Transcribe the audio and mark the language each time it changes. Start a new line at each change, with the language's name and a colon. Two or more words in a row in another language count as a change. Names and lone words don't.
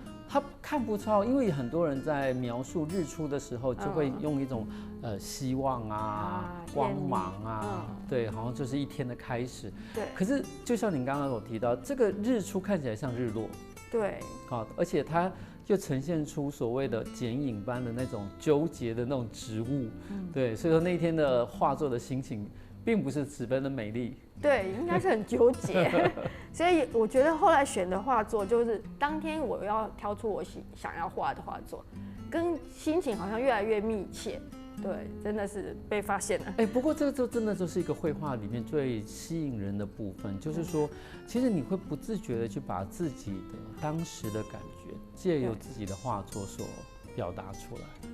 Chinese: 它看不出，因為很多人在描述日出的時候，就會用一種希望啊、光芒啊，對，好像就是一天的開始。對。可是就像你剛剛有提到，這個日出看起來像日落。對。好，而且它就呈現出所謂的剪影般的那種糾結的那種植物。對，所以說那一天的畫作的心情，並不是十分的美麗。對，應該是很糾結。所以我覺得後來選的畫作，就是當天我要挑出我想要畫的畫作，跟心情好像越來越密切。對，真的是被發現了。不過這個就真的就是一個繪畫裡面最吸引人的部分，就是說，其實你會不自覺的去把自己的當時的感覺，借由自己的畫作所表達出來。